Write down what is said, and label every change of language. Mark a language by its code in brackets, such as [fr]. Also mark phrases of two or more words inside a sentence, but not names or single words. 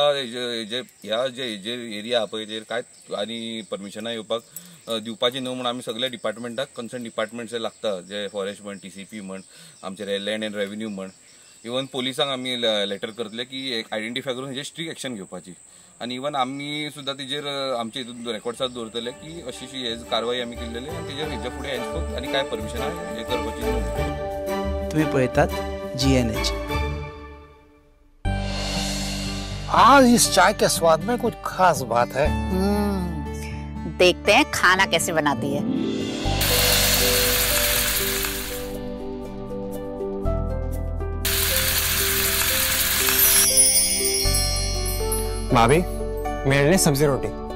[kok] ह्या जे एरिया आहा पळय तेजेर कांयच आनी परमिशनां येवपाक दिवपाची न्हू म्हणून आमी सगळ्या डिपार्टमेंटाक [en] concern departments [kok] जे लागता जे फॉरेस्ट म्हण TCP म्हण आमचे [en] land and revenue [kok] म्हण इवन पोलिसांक आमी लेटर करतले की आयडेंटिफाय करून हेजेर [en] strict action [kok] घेवपाची आनी इवन आमी सुद्दां तेजेर आमचे हितून रेकॉर्ड्सात दवरतले की अशी हे कारवाई आमी केल्लेली आनी तेजेर हेच्या फुडें हेंच आनी कांय परमिशनां हे करपाची न्हू. तुम्ही पळयतात GNH. [hi] आज इस चाय के स्वाद में कुछ खास बात है. देखते हैं खाना कैसे बनाती है. भाभी मेरे लिए सब्जी रोटी.